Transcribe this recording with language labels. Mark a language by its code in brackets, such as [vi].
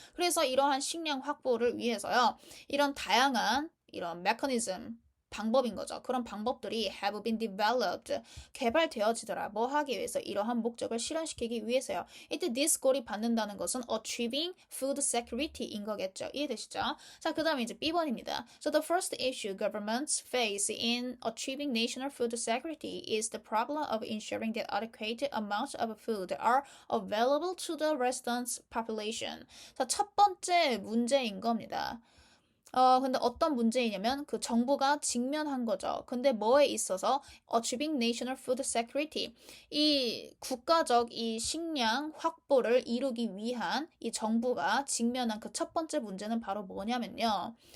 [ko] 그래서 이러한 식량 확보를 위해서요, 이런 다양한 이런 메커니즘, 방법인 거죠. 그런 방법들이 [en] have been developed, [ko] 개발되어지더라. 뭐 하기 위해서? 이러한 목적을 실현시키기 위해서요. 이때 [en] this goal [ko] 이 받는다는 것은 [en] achieving food security [ko] 인 거겠죠. 이해되시죠? 자, 그 다음에 이제 B번입니다. [en] So the first issue governments face in achieving national food security is the problem of ensuring that adequate amounts of food are available to the residents' population. [ko] 자, 첫 번째 문제인 겁니다. 근데 어떤 문제이냐면 그 정부가 직면한 거죠. 근데 뭐에 있어서 [en] achieving national food security [ko] 이 국가적 이 식량 확보를 이루기 위한 이 정부가 직면한 그 첫 번째 문제는 바로 뭐냐면요.